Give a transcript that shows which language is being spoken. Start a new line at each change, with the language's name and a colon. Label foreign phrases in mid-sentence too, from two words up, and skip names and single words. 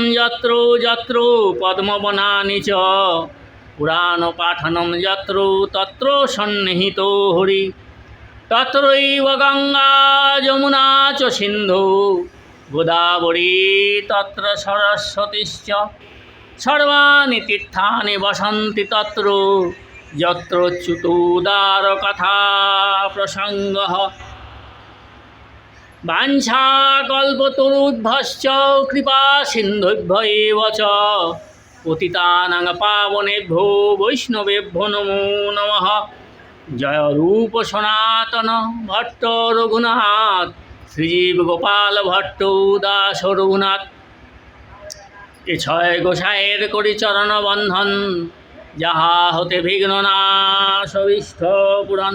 Sanskrit: যত্র যত্র পদ্মবনানি চ পুরাণপাঠনম যত্র তত্র সন্নিহিত হরি তত্রৈব গঙ্গা যমুনা চ সিন্ধু গোদাবরী তত্র সরস্বতীশ্চ সর্বাণি তীর্থানি বসন্তি তত্র যত্রচ্যুতোদার কথা প্রসঙ্গঃ বাঞ্ছাকল্পতরুভ্যশ্চ কৃপা সিন্ধুভ্য এব চ পতিতানাং পাবনেভ্যো বৈষ্ণবেভ্যো নমো নমঃ।
Bangla: জয় রূপ সনাতন ভট্ট রঘুনাথ শ্রীজীব গোপাল ভট্ট দাস রঘুনাথ। এ ছয় গোসাইয়ের করি চরণ বন্ধন, যাহা হতে বিঘ্ন নাশ অভীষ্ট পুরাণ।